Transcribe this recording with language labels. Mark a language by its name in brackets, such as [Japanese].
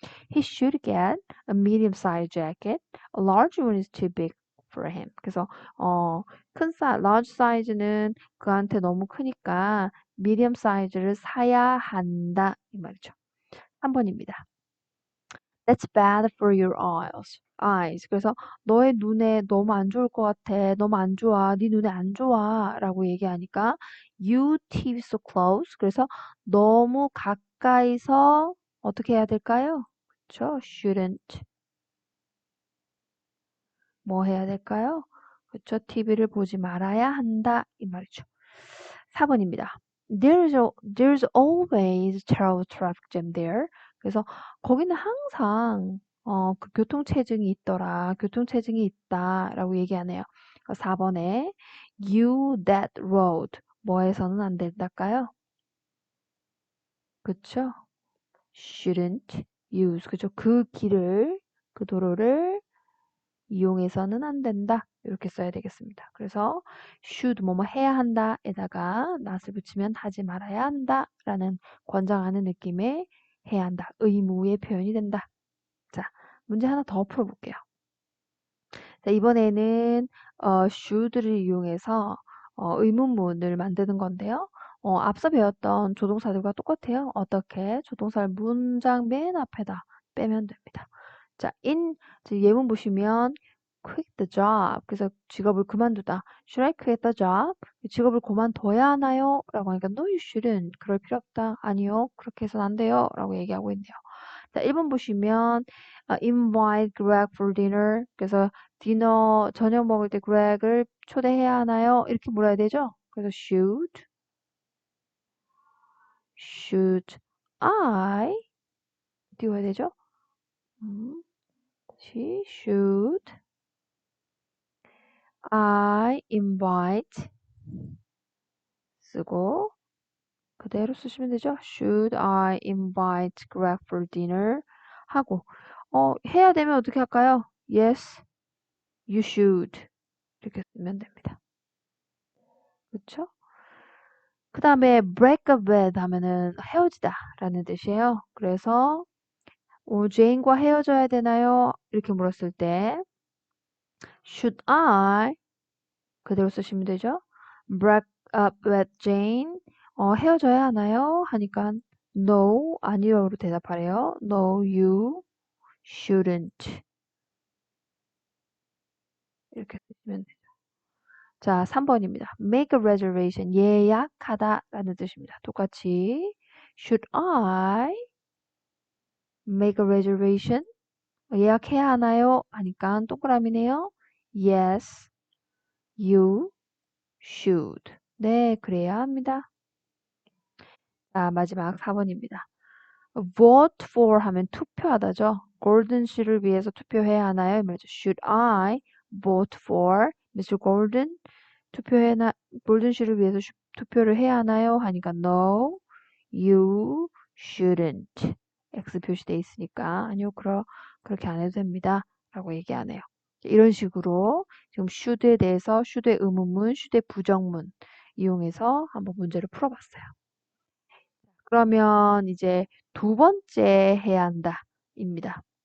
[English] He should get a medium-sized jacket. A large one is too big for him. [Korean] 그래서 large size는 그한테 너무 크니까 medium size를 사야 한다 이 말이죠. 3번입니다. [English] That's bad for your eyes. [Korean] 그래서 너의 눈에 너무 안 좋을 것 같아. 너무 안 좋아. 네 눈에 안 좋아. 라고 얘기하니까 [English] you TV so close. [Korean] 그래서 너무 가까이서 어떻게 해야 될까요? 그쵸? shouldn't. 뭐 해야 될까요? 그쵸? TV를 보지 말아야 한다. 이 말이죠. 4번입니다. [English] There's always terrible traffic jam there. [Korean] 그래서 거기는 항상 그 교통체증이 있더라. 교통체증이 있다라고 얘기하네요. 4번에 you that road 뭐해서는 안 된다까요? 그쵸? [English] shouldn't use [Korean] 그죠? 그 길을 그 도로를 이용해서는 안 된다. 이렇게 써야 되겠습니다. 그래서 should 뭐뭐 해야 한다에다가 not을 붙이면 하지 말아야 한다라는 권장하는 느낌의 해야 한다. 의무의 표현이 된다. 자, 문제 하나 더 풀어볼게요. 자, 이번에는 should를 이용해서 의문문을 만드는 건데요. 앞서 배웠던 조동사들과 똑같아요. 어떻게? 조동사를 문장 맨 앞에다 빼면 됩니다. 자, 예문 보시면 quit the job. 그래서 직업을 그만두다. [English] Should I quit the job? [Korean] 직업을 그만둬야 하나요? 라고 하니까 [English] no, you shouldn't. [Korean] 그럴 필요 없다. 아니요. 그렇게 해서는 안 돼요. 라고 얘기하고 있네요. 자, 1번 보시면 [English] invite Greg for dinner. [Korean] 그래서 저녁 먹을 때 Greg을 초대해야 하나요? 이렇게 물어야 되죠? 그래서 should I 띄워야 되죠? should I invite 쓰고 그대로 쓰시면 되죠. [English] Should I invite Greg for dinner? [Korean] 하고 해야 되면 어떻게 할까요? [English] Yes, you should [Korean] 이렇게 쓰면 됩니다. 그렇죠? 그 다음에 break up with 하면은 헤어지다 라는 뜻이에요. 그래서 제인과 헤어져야 되나요? 이렇게 물었을 때 should I 그대로 쓰시면 되죠. [English] break up with Jane [Korean] 헤어져야 하나요? 하니까 no 아니요로 대답하래요. [English] No, you shouldn't [Korean] 이렇게 쓰시면 돼요. 자, 3번입니다. make a reservation 예약하다 라는 뜻입니다. 똑같이 [English] should I make a reservation [Korean] 예약해야 하나요? 하니까 동그라미네요. [English] Yes, you should. [Korean] 네, 그래야 합니다. 자, 마지막 4번입니다. vote for 하면 투표하다죠. 골든 씨를 위해서 투표해야 하나요? 이 말이죠. [English] Should I vote for Mr. Golden? [Korean] 골든 씨를 위해서 투표를 해야 하나요? 하니까 [English] no, you shouldn't. [Korean] X 표시돼 있으니까 아니요, 그렇게 안 해도 됩니다. 라고 얘기하네요. 이런 식으로 지금 should에 대해서 should의 의문문, should의 부정문 이용해서 한번 문제를 풀어봤어요. 그러면 이제 두 번째 해야 한다 입니다.